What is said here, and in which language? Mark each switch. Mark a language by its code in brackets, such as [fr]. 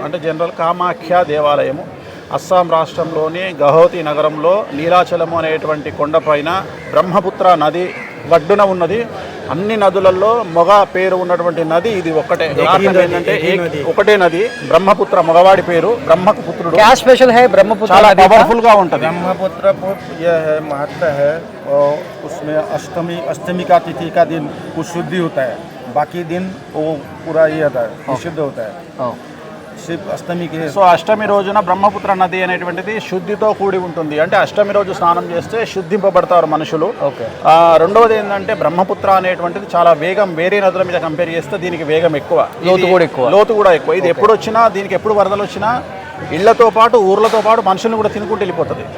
[te] అంటే జనరల్ కామాఖ్య దేవాలయము అస్సాం రాష్ట్రంలోని గౌహతి నగరంలో నీలాచలము అనేటువంటి కొండపైన బ్రహ్మపుత్ర నది ఒడ్డున ఉన్నది. అన్ని నదులలో మొగ పేరు ఉన్నటువంటి నది ఇది ఒక్కటే. ఏంటంటే ఒకటే నది, బ్రహ్మపుత్ర, మగవాడి పేరు, బ్రహ్మకు పుత్రుడు. [hi] क्या स्पेशल है ब्रह्मपुत्र? [te] చాలా పవర్ఫుల్ గా ఉంటుంది. [hi] ब्रह्मपुत्र ये है महत्व है, और उसमें अष्टमी का तिथि का दिन कुछ शुद्धि होता है, बाकी दिन वो पूरा ये होता है, विशुद्ध होता है. सिर्फ अष्टमी के [te] సో అష్టమి రోజున బ్రహ్మపుత్ర నది అనేటువంటిది శుద్ధితో కూడి ఉంటుంది. అంటే అష్టమి రోజు స్నానం చేస్తే శుద్ధింపబడతారు మనుషులు. ఓకే. రెండవది ఏంటంటే బ్రహ్మపుత్ర అనేటువంటిది చాలా వేగం, వేరే నదుల మీద కంపేర్ చేస్తే దీనికి వేగం ఎక్కువ, లోతు కూడా ఎక్కువ. ఇది ఎప్పుడు వచ్చినా, దీనికి ఎప్పుడు వరదలు వచ్చినా ఇళ్లతో పాటు ఊర్లతో పాటు మనుషులను కూడా తినుకుంటూ వెళ్ళిపోతుంది.